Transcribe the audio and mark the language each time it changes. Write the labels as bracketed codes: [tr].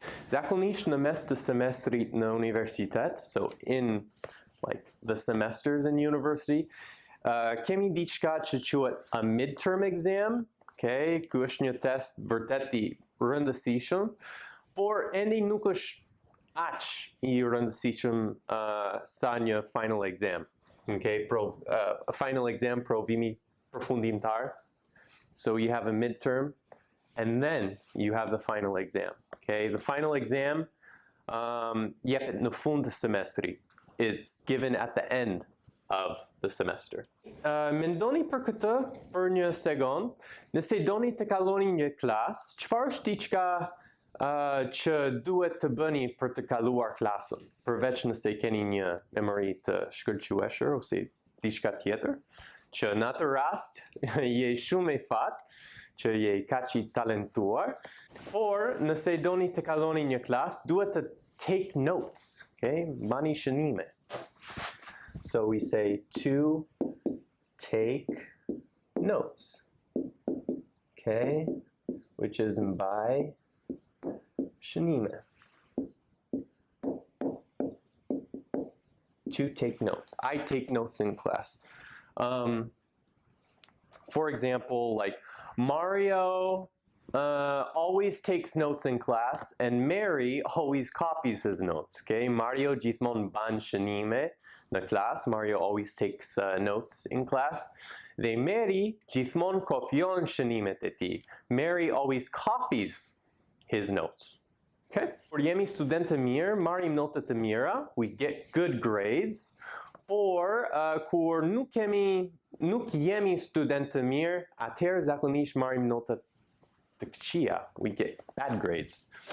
[sq] Zakonisht në mes të semestrit në universitet, [en] so in like the semesters in university, [sq] kemi diçka që quhet [en] a midterm exam, [sq] okay? Ky është një test vërtet I rëndësishëm, por ende nuk është aq I rëndësishëm sa një final exam. [en] Okay, a final exam [sq] provimi përfundimtar. [en] So you have a midterm, and then you have the final exam. [sq] Okay, [en] the final exam [sq] jepet në fund të semestrit. [en] It's given at the end of the semester. [sq] Mendoni për këtë për një sekond. Nëse doni të kaloni një klas, çfarë është diçka që duhet të bëni për të kaluar klasën, përveç nëse keni një memori të shkëlqyeshër ose diçka tjetër, që në atë rast je shumë I fat, që je kaq I talentuar, por nëse doni të kaloni një klasë, duhet të [en] take notes, [sq] okay? Bani shënime. [en] So we say to take notes, okay? Which is by shënime. To take notes. I take notes in class. For example, like Mario always takes notes in class and Mary always copies his notes. Okay? [sq] Mario gjithmonë ban shënime në class. [en] Mario always takes notes in class. [sq] Dhe Mary gjithmonë kopjon shënimet e tij. [en] Mary always copies his notes. Okay? [sq] Por jemi student të mirë, marrim notat të mira, [en] we get good grades, [sq] por kur nuk jemi student të mirë, atëherë zakonisht marrim notat të këqija, [en] we get bad grades.